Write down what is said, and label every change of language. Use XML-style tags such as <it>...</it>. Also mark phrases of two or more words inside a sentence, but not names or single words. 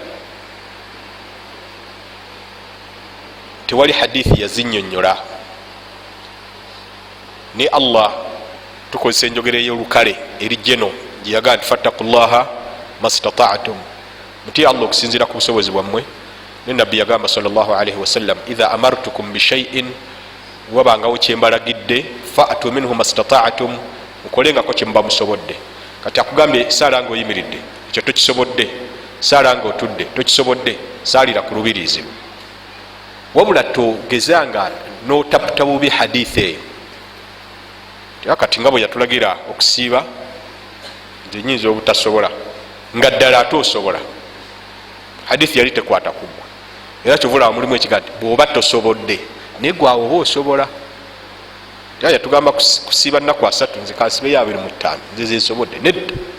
<lg>tewali hadithi yazinnyonnyola ne Allah tukozesa enjogera ey'olukale eri jeno gye yagaa nti</lg> <ar>فاتقوا الله ما استطعتم</ar> <lg>mutya Allah okusinziira ku busobozi bwammwe ne nabbi yagamba</lg> <ar>صلى الله عليه وسلم إذا أمرتكم بشيء فأتوا منه ما استطعتم</ar> <lg>mukolengako kyemuba musobodde. Kati akugambye saala nga oyimiridde ekyo tokisobodde saala nga otudde tokisobodde saalira ku lubiriizi wabula togezanga n'otaputa bubi hadithi eyo kati nga bwe yatulagira okusiiba nti nyinza obutasobola nga ddala ate osobola hadithi yali tekwata kugwa era kyovulaba mulimu ekigambo bw'oba tosobodde naye gwawe oba osobola era yatugamba kusiiba nnaku 3 nze kansibeyo 25 nze zensobodde nedda</lg>